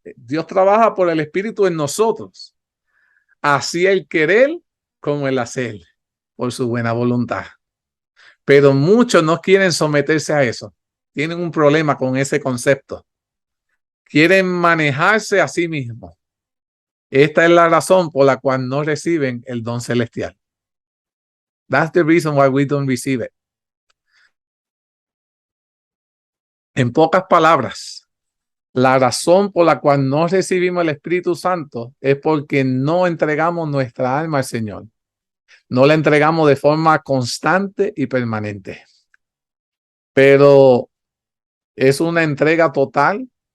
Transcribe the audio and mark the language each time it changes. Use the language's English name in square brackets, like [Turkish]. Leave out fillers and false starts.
[Spanish] Dios trabaja por el Espíritu en nosotros. Así el querer como el hacer, por su buena voluntad. Pero muchos no quieren someterse a eso. Tienen un problema con ese concepto. Quieren manejarse a sí mismos. Esta es la razón por la cual no reciben el don celestial. [English] That's the reason why we don't receive it. [Spanish] En pocas palabras, la razón por la cual no recibimos el Espíritu Santo es porque no entregamos nuestra alma al Señor. No la entregamos de forma constante y permanente. Pero es una entrega total.